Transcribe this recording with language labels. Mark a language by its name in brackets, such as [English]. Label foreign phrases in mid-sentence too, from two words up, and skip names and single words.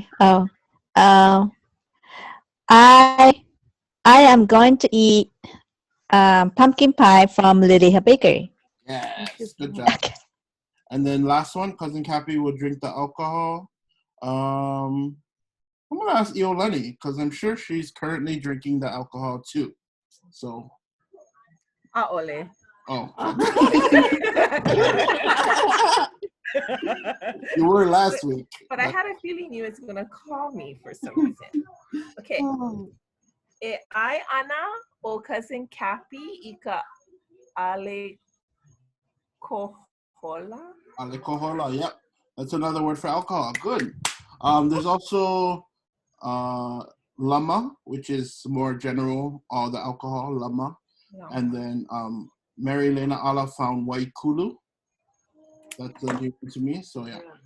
[English] Oh, I am going to eat pumpkin pie from Lydia Bakery. Yes, good job. And then last one, Cousin Cappy will drink the alcohol. I'm gonna ask Iolani because I'm sure she's currently drinking the alcohol too. So. [Hawaiian] ʻAʻole. [English] Oh. You were last week. But I had a feeling you was gonna call me for some reason. Okay. [Hawaiian] E ai ana o Cousin Cappy I ka ʻAʻalekohola. Alekohola, [English] yep. That's another word for alcohol. Good. There's also lama, which is more general, all the alcohol, lama. No. And then Mary Lena Ala found waikulu. That's a new one to me, so yeah.